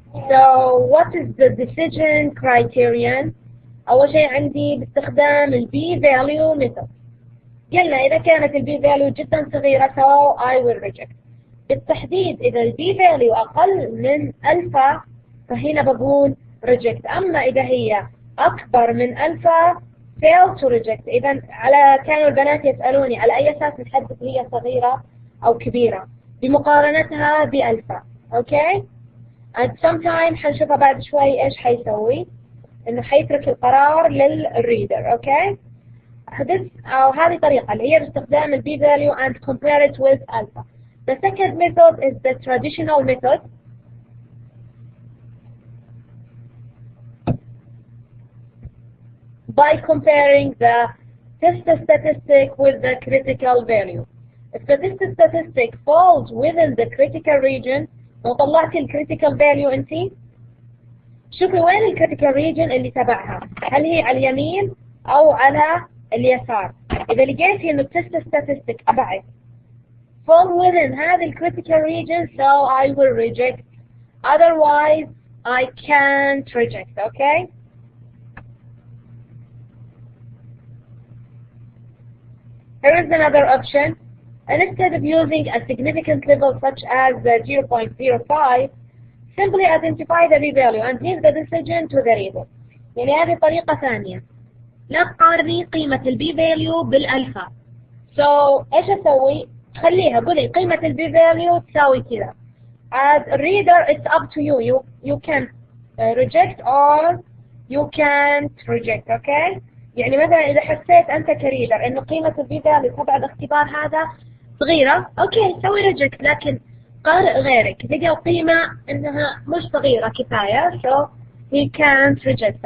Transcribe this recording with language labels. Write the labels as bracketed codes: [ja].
[en] So what is the decision criterion؟ [ar] أول شيء عندي باستخدام ال B value method. قلنا إذا كانت ال B value جدا صغيرة [en] so I will reject. [ar] بالتحديد إذا ال B value أقل من ألفا فهنا بقول [en] reject. [ar] أما إذا هي أكبر من ألفا [en] fail to reject. [ar] إذا كانوا البنات يسألوني على أي أساس نحدد هي صغيرة أو كبيرة بمقارنتها بألفا. أوكي. [en] and sometime [ar] حنشوفها بعد شوي إيش حيسوي، إنه حيترك القرار للريدر. أوكي. أو هذه طريقة اللي هي باستخدام البي value [en] and compare it with alpha. The second method is the traditional method. By comparing the test statistic with the critical value. If the test statistic falls within the critical region، [ar] لو طلعتي الكريتيكال فاليو انتي، شوفي وين الكريتيكال ريجن اللي تبعها، هل هي على اليمين او على اليسار. اذا لقيتي انه التست ستاتستيك تبعك fall within هذه الكريتيكال region [en] so I will reject, otherwise I can't reject. [ar] Okay. [en] Here is another option. Instead of using a significant level such as 0.05, simply identify the p-value and leave the decision to the reader. [ar] يعني هذه طريقة ثانية. لا تقارني قيمة البي فاليو بالألفا. So إيش أسوي؟ خليها قولي قيمة البي فاليو تساوي كذا. [en] As a reader it's up to you. You can reject or you can't reject. Okay? [ar] يعني مثلا إذا حسيت أنت كريدر إنه قيمة البي فاليو تبع الاختبار هذا صغيرة، أوكي سوي ريجكت. لكن قارئ غيرك لقى قيمة إنها مش صغيرة كفاية [en] so he can't reject.